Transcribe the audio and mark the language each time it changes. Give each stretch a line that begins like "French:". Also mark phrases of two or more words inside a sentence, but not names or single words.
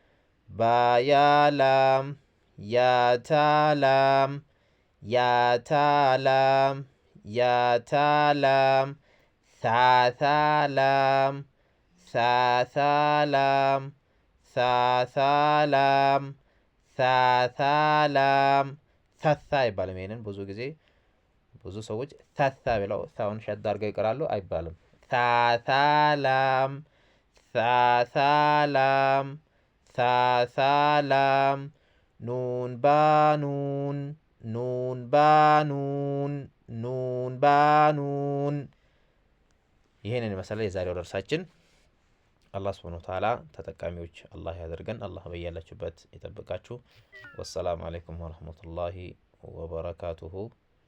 Amharic: ባያላም ያታላም ያታላም ያታላም ሳሳላም ሳሳላም ሳሳላም ሳሳላም ሳሳ ይባላል። ይሄንን ብዙ ጊዜ ብዙ ሰዎች ታታ ብለው ታውን ሸድ አድርገው ይቀራሉ። አይባልም። ታታላም ታታላም ታታላም ኑን ባኑን ኑን ባኑን ኑን ባኑን። ይህንን የመሰለ የዛሬው ደርሳችን።
Arabic: الله سبحانه وتعالى
Amharic: ተጠቃሚዎች አላህ ያደርገን። አላህ በያላችሁበት ይጠብቃችሁ።
Arabic: والسلام عليكم ورحمة الله وبركاته።